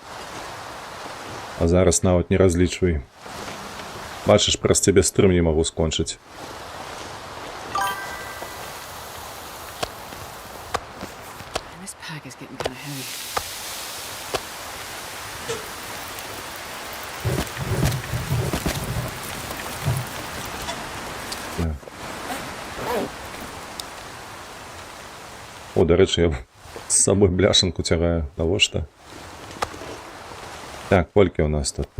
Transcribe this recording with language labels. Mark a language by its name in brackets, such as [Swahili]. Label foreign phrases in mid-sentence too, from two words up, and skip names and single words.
[Belarusian] А зараз нават не разлічвай. Бачыш, праз цябе стрым не магу скончыць. [English] This pack is getting kind of heavy. [Belarusian] О, дарэчы, я з сабой бляшанку цягаю. Навошта? Так, колькі ў нас тут?